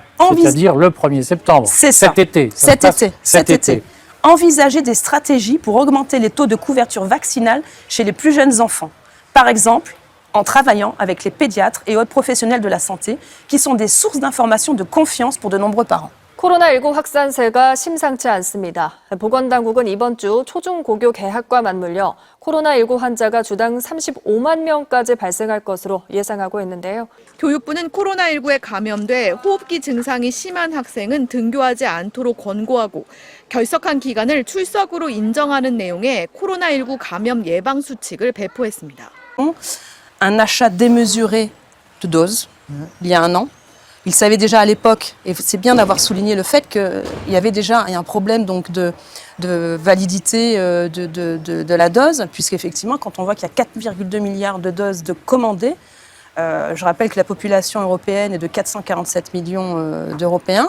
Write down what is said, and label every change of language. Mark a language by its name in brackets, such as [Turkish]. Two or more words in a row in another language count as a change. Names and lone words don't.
[French] C'est-à-dire le 1er septembre, c'est ça. Cet été. Envisager des stratégies pour augmenter les taux de couverture vaccinale chez les plus jeunes enfants. Par exemple, en travaillant avec les pédiatres et autres professionnels de la santé, qui sont des sources d'information de confiance pour de nombreux parents. [Korean] 코로나19 확산세가 심상치 않습니다. 보건당국은 이번 주 초중고교 개학과 맞물려 코로나19 환자가 주당 35만 명까지 발생할 것으로 예상하고 있는데요. 교육부는 코로나19에 감염돼 호흡기 증상이 심한 학생은 등교하지 않도록 권고하고 결석한 기간을 출석으로 인정하는 내용의 코로나19 감염 예방 수칙을 배포했습니다. [French] Un achat démesuré de doses, il y a un an. Ils savaient déjà à l'époque, et c'est bien d'avoir souligné le fait qu'il y avait déjà un problème donc de validité de la dose, puisqu'effectivement, quand on voit qu'il y a 4,2 milliards de doses de commandées, je rappelle que la population européenne est de 447 millions d'Européens.